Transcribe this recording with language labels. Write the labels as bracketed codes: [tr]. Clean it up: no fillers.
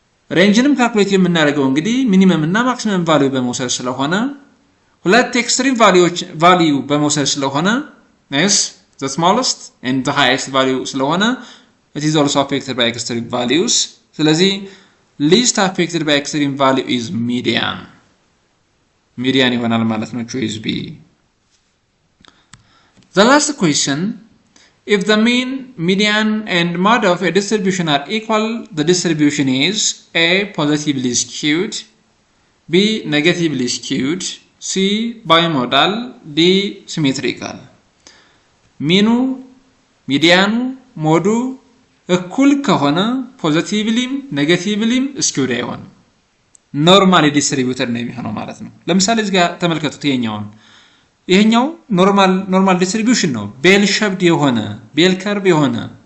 [am] ሬንጅንም ካልኩሌት የምናደርገው እንግዲህ ሚኒመም እና ማክሲመም ቫልዩ በመውሰድ ስለሆነ ሁለት ኤክስትሪም ቫልዩ በመውሰድ ስለሆነ [en] yes the smallest and the highest value [am] ስለሆነ [en] it is also affected by extreme values. ስለዚህ least affected by extreme value is median [am] ይሆናል ማለት ነው። [en] choice B. The last question, if the mean, median and mode of a distribution are equal, the distribution is A, positively skewed, B, negatively skewed, C, bimodal, D, symmetrical. [am] ሚኑ ሚዲያኑ ሞዱ እኩል ከሆነ ፖዚቲቭሊም ኔጌቲቭሊም ስኪውድ አይሆንም፣ ኖርማሊ ዲስትሪቢዩተድ ነው የሚሆነው ማለት ነው። ለምሳሌ እዚህ ጋር ተመልከቱት። ይሄኛው ኖርማል ዲስትሪቢዩሽን ነው፣ ቤል ሼፕድ የሆነ ቤል ከርቭ የሆነ